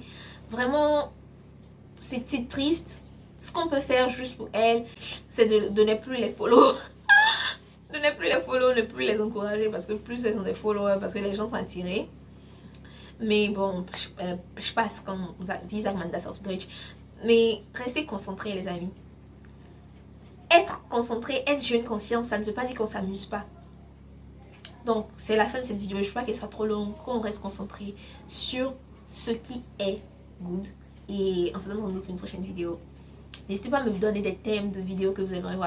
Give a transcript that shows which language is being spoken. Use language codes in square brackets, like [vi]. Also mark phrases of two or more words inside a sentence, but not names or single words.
[fr] Vraiment, c'est triste. Ce qu'on peut faire juste pour elle, c'est de ne plus les follow. De ne plus les follow, ne plus les encourager parce que plus elles ont des followers, parce que les gens sont attirés. Mais bon, je passe comme [de] wie sagt man das auf Deutsch. [fr] Mais restez concentrés les amis. Être concentré, être jeune conscience, ça ne veut pas dire qu'on ne s'amuse pas. Donc c'est la fin de cette vidéo. Je ne veux pas qu'elle soit trop longue, qu'on reste concentré sur ce qui est good. Et on se donne rendez-vous pour une prochaine vidéo. N'hésitez pas à me donner des thèmes de vidéos que vous aimeriez voir.